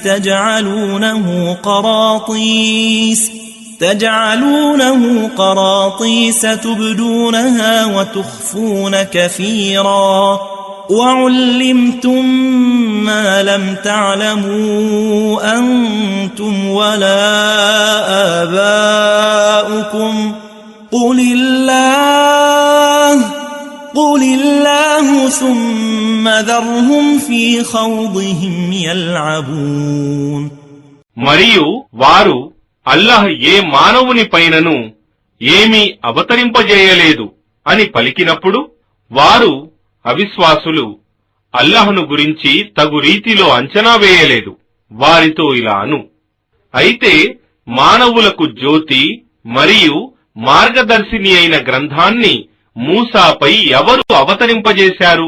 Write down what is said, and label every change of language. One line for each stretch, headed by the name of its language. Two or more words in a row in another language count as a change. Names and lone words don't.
Arabic: تجعلونه قراطيس تبدونها وتخفون كثيرا وعلمتم ما لم تعلموا أنتم ولا آباؤكم قل الله ثم ذرهم في خوضهم يلعبون.
Telugu: మరియు వారు అల్లాహ్ ఏ మానవుని పైనను ఏమీ అవతరింపజేయలేదు అని పలికినప్పుడు వారు అవిశ్వాసులు అల్లాహ్ను గురించి తగు రీతిలో అంచనా వేయలేదు. వారితో ఇలా అను, అయితే మానవులకు జ్యోతి మరియు మార్గదర్శిని అయిన గ్రంథాన్ని మూసాపై ఎవరు అవతరింపజేశారు?